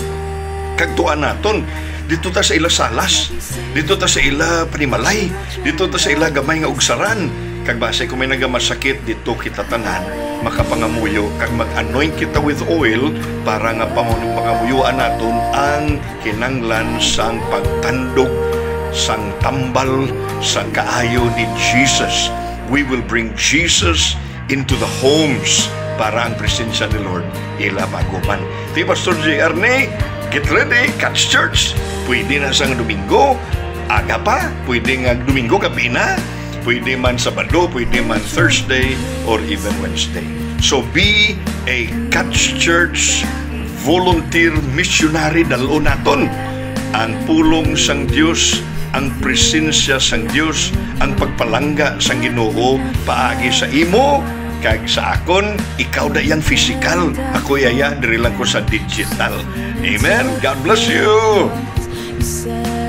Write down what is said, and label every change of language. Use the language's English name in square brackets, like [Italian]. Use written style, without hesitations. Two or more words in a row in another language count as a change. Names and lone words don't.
[Hiligaynon] kagtuan naton dito ta sa ila salas, dito ta sa ila panimalay, dito ta sa ila gamay nga ugsaran, kag base kung may nagamasakit dito kita tanan makapangamuyo kag mag-anoint kita [English] with oil [Hiligaynon] para nga pangamuyuan naton ang kinanglan sang pagtandog sang tambal sang kaayo ni Jesus. [English] We will bring Jesus into the homes [Hiligaynon] para ang presensya ni Lord ila maguman. Di Pastor J. [English] Arne, get ready, Catch Church. [Hiligaynon] Pwede na sang Domingo, aga pa, pwede nga Domingo gabi na, pwede man Sabado, pwede man Thursday, [English] or even Wednesday. So be a Catch Church volunteer missionary, [Hiligaynon] dalo naton ang pulong sang Dios, ang presensya sang Dios, ang pagpalangga sang Ginoo paagi sa imo kag sa akon. Ikaw dayang physical, ako yaya diri lang ko sa digital. [English] Amen. God bless you.